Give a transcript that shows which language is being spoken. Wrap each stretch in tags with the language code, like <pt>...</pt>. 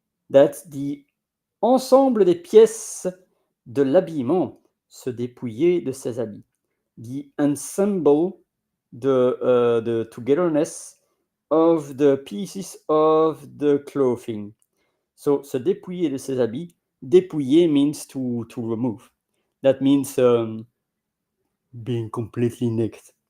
<en>That's the</en> <fr>ensemble des pièces de l'habillement, se dépouiller de ses habits.</fr> <en>The ensemble, the togetherness of the pieces of the clothing.</en> <fr>So, se dépouiller de ses habits.</fr> <en>Dépouiller means to remove. That means being completely naked.</en>